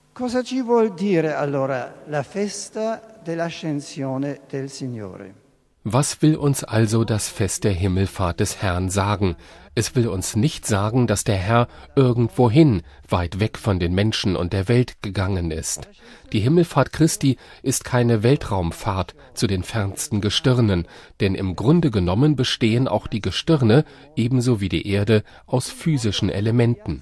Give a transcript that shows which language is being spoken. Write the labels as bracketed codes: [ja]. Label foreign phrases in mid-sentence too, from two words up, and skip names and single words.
[it] Cosa ci vuol dire allora la festa dell'ascensione del Signore? [de] Was will uns also das Fest der Himmelfahrt des Herrn sagen? Es will uns nicht sagen, dass der Herr irgendwohin, weit weg von den Menschen und der Welt gegangen ist. Die Himmelfahrt Christi ist keine Weltraumfahrt zu den fernsten Gestirnen, denn im Grunde genommen bestehen auch die Gestirne, ebenso wie die Erde, aus physischen Elementen.